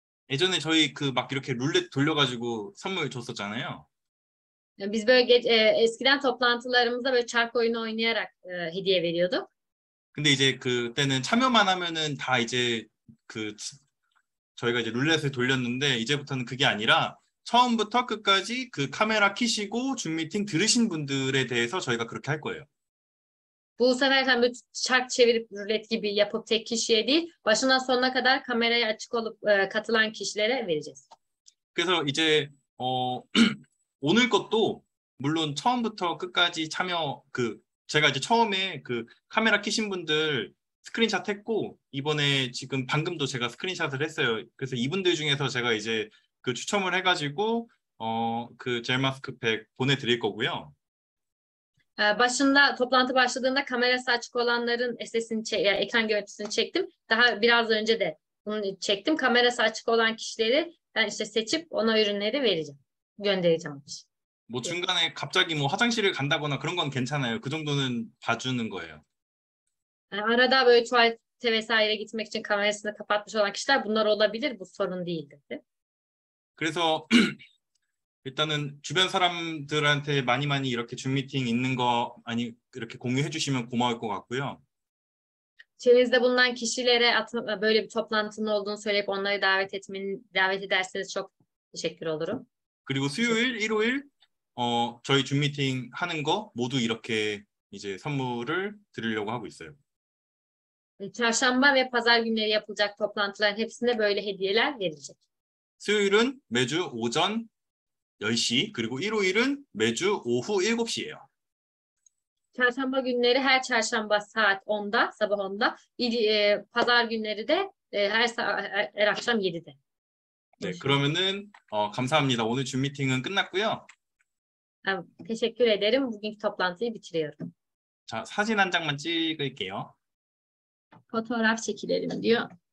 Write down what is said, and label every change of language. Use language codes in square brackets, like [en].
[ko] 예전에 저희 그 막 이렇게 룰렛 돌려가지고 선물 줬었잖아요. [tr] Biz böyle eskiden toplantılarımızda böyle çark oyunu oynayarak hediye veriyorduk. [ko] 근데 이제 그때는 참여만 하면은 다 이제 그 저희가 이제 룰렛을 돌렸는데 이제부터는 그게 아니라 처음부터 끝까지 그 카메라 켜시고 줌 미팅 들으신 분들에 대해서 저희가 그렇게 할 거예요. [tr] Bu sefer sen böyle çark çevirip rulet gibi yapıp tek kişiye değil, başından sonuna kadar kameraya açık olup katılan kişilere vereceğiz. [ko] 그래서 이제 오늘 것도 물론 처음부터 끝까지 참여 제가 이제 처음에 그 카메라 켜신 분들 스크린샷 했고 이번에 지금 방금도 제가 스크린샷을 했어요. 그래서 이분들 중에서 제가 이제 그 추첨을 해가지고 그 젤 마스크팩 보내드릴 거고요. [tr] Başında toplantı başladığında kamerası açık olanların ekran görüntüsünü çektim. Daha biraz önce de bunu çektim. Kamerası açık olan kişileri ben işte seçip ona ürünleri vereceğim. Göndereceğim. [ko] 뭐 중간에 갑자기 뭐 화장실을 간다거나 그런 건 괜찮아요. 그 정도는 봐주는 거예요. [tr] Arada böyle tuvalete vesaire gitmek için kamerasını kapatmış olan kişiler bunlar olabilir. Bu sorun değildir. [ko] 그래서 일단은 주변 사람들한테 많이 이렇게 줌 미팅 있는 거 많이 이렇게 공유해 주시면 고마울 것 같고요. [tr] Çevrenizde bulunan kişilere böyle bir toplantının olduğunu söyleyip onları davet ederseniz çok teşekkür olurum. [ko] 그리고 수요일, 일요일 저희 줌 미팅 하는 거 모두 이렇게 이제 선물을 드리려고 하고 있어요. [tr] Çarşamba ve pazar günleri yapılacak toplantıların hepsinde böyle hediyeler verilecek. [ko] 수요일은 매주 오전 10시, 그리고 일요일은 매주 오후 7시예요. [tr] Çarşamba günleri her çarşamba saat 10'da, sabah 10'da, pazar günleri de her akşam 7'de. [ko] 네, 그러면은 감사합니다. 오늘 줌 미팅은 끝났고요. [tr] Teşekkür ederim. Bugünkü toplantıyı bitiriyorum. [ko] 자, 사진 한 장만 찍을게요. [tr] Fotoğraf çekilelim diyor.